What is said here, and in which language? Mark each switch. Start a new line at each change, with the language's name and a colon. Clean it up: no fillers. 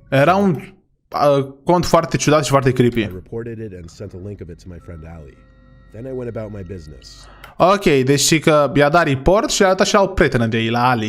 Romanian: Era un cont foarte ciudat și foarte creepy.
English: I reported it and sent a link of it to my friend Ali. Then I went about my business.
Romanian: Ok, deci și că i-a dat report și a arătat și la o prietenă de ei, la Ali.